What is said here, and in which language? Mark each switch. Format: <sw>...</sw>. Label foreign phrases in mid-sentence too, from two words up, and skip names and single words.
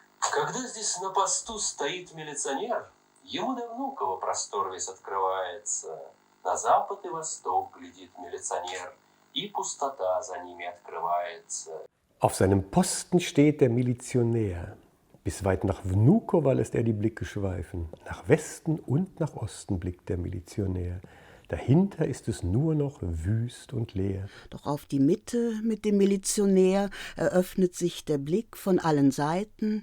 <ru>Когда здесь на посту стоит милиционер, ему до Внуково простор весь открывается. На запад и восток глядит милиционер, и пустота за ними открывается.</ru> <de>Auf seinem Posten steht der Milizionär. Bis weit nach Vnukovo lässt er die Blicke schweifen. Nach Westen und nach Osten blickt der Milizionär. Dahinter ist es nur noch wüst und leer. Doch auf die Mitte mit dem Milizionär eröffnet sich der Blick von allen Seiten.</de>